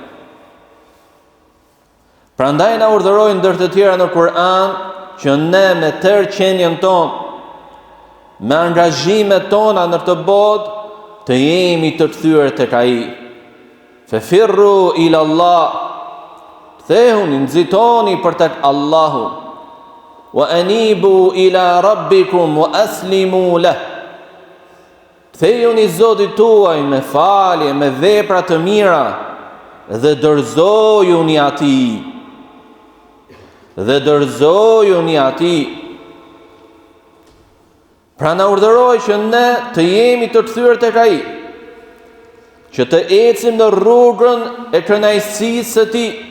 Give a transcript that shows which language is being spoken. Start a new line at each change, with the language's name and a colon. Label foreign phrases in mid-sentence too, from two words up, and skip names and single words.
Albanian: Prandaj na urdhëroi ndër të tjera në Kur'an që ne me tërë qenjen tonë, me angazhimet tona në këtë botë, të jemi të kthyer tek ai.
Arabic: ففروا إلى الله,
Albanian: kthehuni, nxitoni për tek Allahu.
Arabic: وأنيبوا إلى ربكم وأسلموا له.
Albanian: Kthehuni Zotit tuaj me falje, me vepra të mira dhe dorëzojuni atij. Dhe dorëzojuni atij. Pra na urdhëroi që ne të jemi të kthyer tek ai, që të ecim në rrugën e kënaqësisë së tij.